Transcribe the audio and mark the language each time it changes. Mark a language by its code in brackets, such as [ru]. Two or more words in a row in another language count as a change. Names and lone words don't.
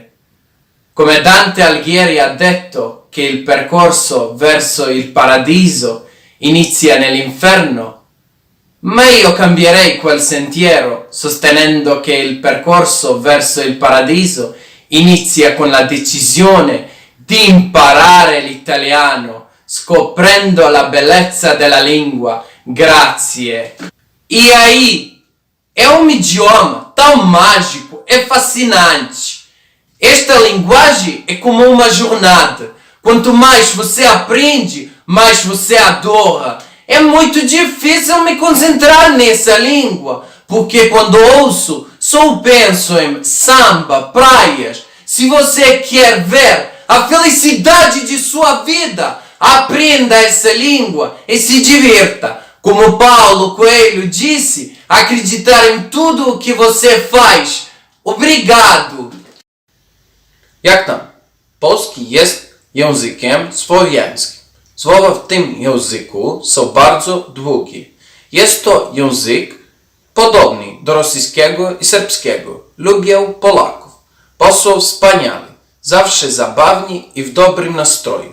[it] Come Dante Alighieri ha detto che il percorso verso il paradiso inizia nell'inferno, ma io cambierei quel sentiero sostenendo che il percorso verso il paradiso inizia con la decisione di imparare l'italiano, scoprendo la bellezza della lingua. Grazie. [pt] E aí, é um idioma tão mágico e fascinante. Esta linguagem é como uma jornada. Quanto mais você aprende, mais você adora. É muito difícil me concentrar nessa língua, porque quando ouço, só penso em samba, praias. Se você quer ver a felicidade de sua vida, aprenda essa língua e se divirta. Como Paulo Coelho disse, acreditar em tudo o que você faz. Obrigado! [pl] Jak tam? Polski jest językiem słowiańskim. Słowa w tym języku są bardzo długie. Jest to język podobny do rosyjskiego i serbskiego. Lubię Polaków. Bo są wspaniali, zawsze zabawni i w dobrym nastroju.